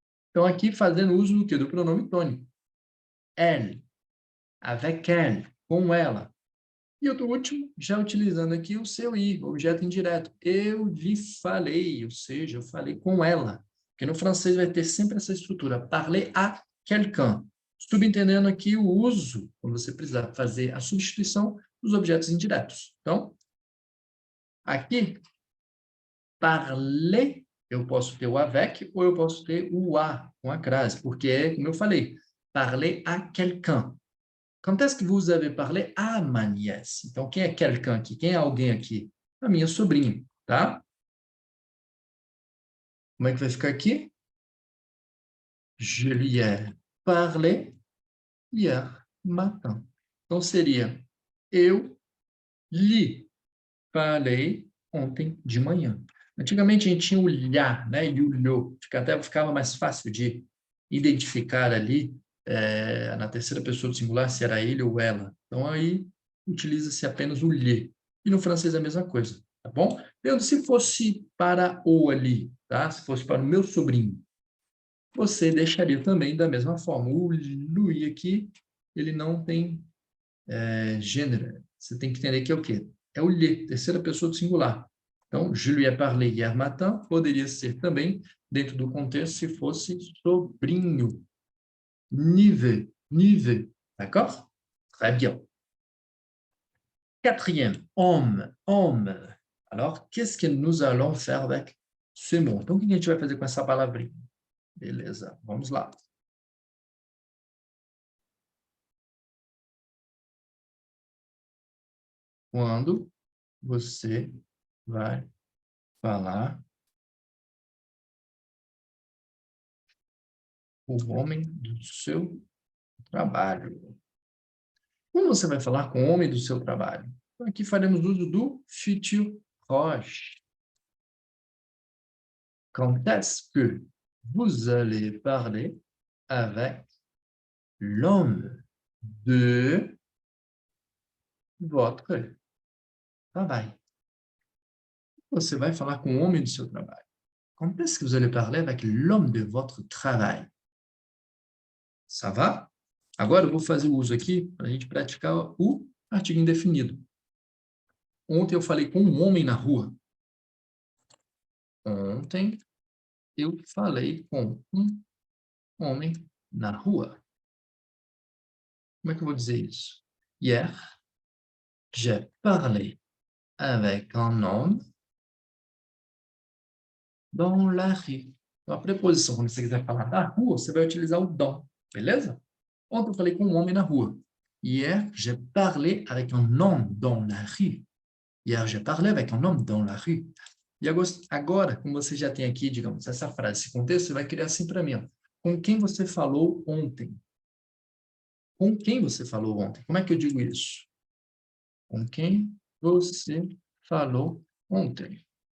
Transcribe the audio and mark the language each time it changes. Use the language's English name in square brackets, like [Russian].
[Portuguese] Então, aqui fazendo uso do quê? Do pronome tônico. [French] Elle, avec elle, [Portuguese] com ela. E o último, já utilizando aqui o seu i, objeto indireto. Eu lhe falei, ou seja, eu falei com ela. Porque no francês vai ter sempre essa estrutura. [French] Parler à quelqu'un. [Portuguese] Subentendendo aqui o uso, quando você precisar fazer a substituição dos objetos indiretos. Então, aqui, parler, eu posso ter o avec ou eu posso ter o a, com a crase, porque é, como eu falei, [French] parler à quelqu'un. Quand est-ce que vous avez parlé à ma nièce? [Portuguese] Então, quem é quelqu'un aqui? Quem é alguém aqui? A minha sobrinha, tá? Como é que vai ficar aqui? [French] Je lui ai parlé hier matin. [Portuguese] Então, seria eu lhe falei ontem de manhã. Antigamente a gente tinha o lhá, né, e o lhô, até ficava mais fácil de identificar ali na terceira pessoa do singular se era ele ou ela. Então aí utiliza-se apenas o lhe. E no francês é a mesma coisa, tá bom? Então, se fosse para o ali, tá? Se fosse para o meu sobrinho, você deixaria também da mesma forma. O lui aqui, ele não tem gênero. Você tem que entender que é o quê? É o lhe, terceira pessoa do singular. Então, [French] je lui ai parlé hier matin [Portuguese] poderia ser também, dentro do contexto, se fosse sobrinho. [French] Nive, nive. D'accord? Très bien. Quatrième, homme, homme. Alors, qu'est-ce que nous allons faire avec ce mot? [Portuguese] Então, o que a gente vai fazer com essa palavrinha? Beleza, vamos lá. Quando você vai falar o homem do seu trabalho? Quando você vai falar com o homem do seu trabalho? Então, aqui faremos uso do futur proche. [French] Quand est-ce que vous allez parler avec l'homme de votre travail? [Portuguese] Você vai falar com o homem do seu trabalho. [French] Quand est-ce que vous allez parler avec l'homme de votre travail? Ça va? [Portuguese] Agora eu vou fazer o uso aqui para a gente praticar o artigo indefinido. Ontem eu falei com um homem na rua. Ontem eu falei com um homem na rua. Como é que eu vou dizer isso? [French] Hier, j'ai parlé avec un homme dans la rue. [Portuguese] Então, a preposição, quando você quiser falar da rua, você vai utilizar o dans, beleza? Ontem eu falei com um homem na rua. [French] Hier, j'ai parlé avec un homme dans la rue. Hier, j'ai parlé avec un homme dans la rue. [Portuguese] E agora, como você já tem aqui, digamos, essa frase, esse contexto, você vai criar assim para mim. Ó. Com quem você falou ontem? Com quem você falou ontem? Como é que eu digo isso? Com quem você falou ontem?